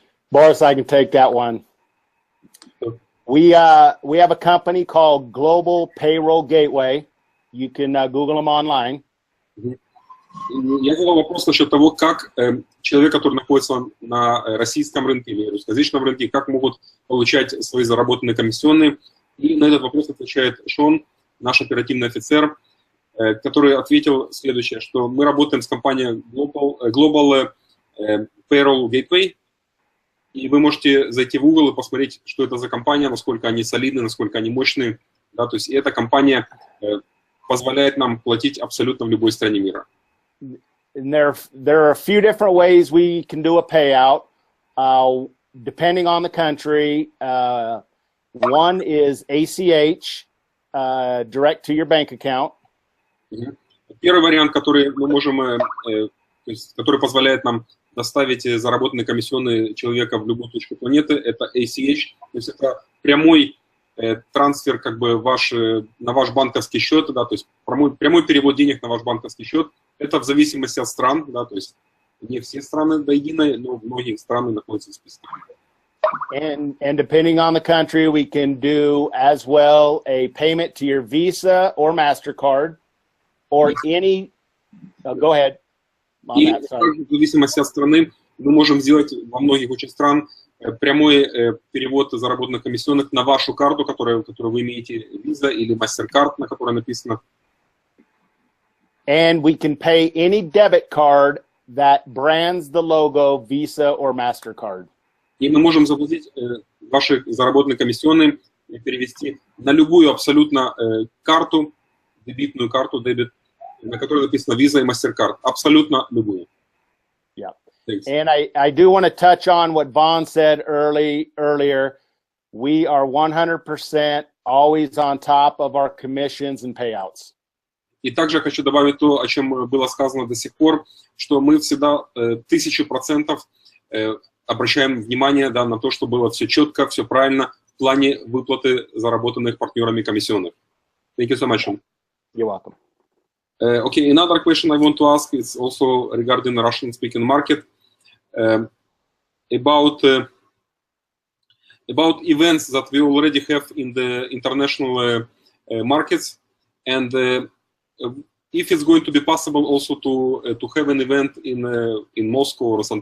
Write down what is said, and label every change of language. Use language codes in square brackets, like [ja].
[en] Boris, I can take that one. We have a company called Global Payroll Gateway. You can Google them online. [ru] Я задал вопрос насчет того, как человек, который находится на российском рынке или русскоязычном рынке, как могут получать свои заработанные комиссионные. И на этот вопрос отвечает Шон, наш оперативный офицер, который ответил следующее, что мы работаем с компанией Global Payroll Gateway. И вы можете зайти в Google и посмотреть, что это за компания, насколько они солидны, насколько они мощные. Да, то есть эта компания позволяет нам платить абсолютно в любой стране мира. [en] There are a few different ways we can do a payout, depending on the country. One is ACH, direct to your bank account. [ru] Первый вариант, который мы можем, который позволяет нам доставить заработанные комиссионные человека в любую точку планеты, это ACH, то есть это прямой трансфер как бы на ваш банковский счет, да, то есть прямой перевод денег на ваш банковский счет, это в зависимости от стран, да, то есть не все страны до единой, но многие страны находятся в списке. [en] And depending on the country, we can do as well a payment to your Visa or MasterCard or any. Go ahead. [ru] И в зависимости от страны мы можем сделать во многих очень стран прямой перевод заработанных комиссионных на вашу карту, которую вы имеете, Visa или MasterCard, на которой написано. [en] And we can pay any debit card that brands the logo Visa or MasterCard. [ru] И мы можем заплатить ваши заработанные комиссионные и перевести на любую абсолютно карту, дебетную карту, дебет, на которой написано Visa и MasterCard. Абсолютно любую. [en] Yeah. Thanks. And I do want to touch on what Vaughn said earlier. We are 100% always on top of our commissions and payouts. [ru] И также хочу добавить то, о чем было сказано до сих пор, что мы всегда 1000% обращаем внимание, да, на то, что было все четко, все правильно в плане выплаты заработанных партнерами комиссионных. [en] Thank you so much. You're welcome. Okay, another question I want to ask is also regarding the Russian-speaking market, about events that we already have in the international markets, and if it's going to be possible also to have an event in Moscow or St.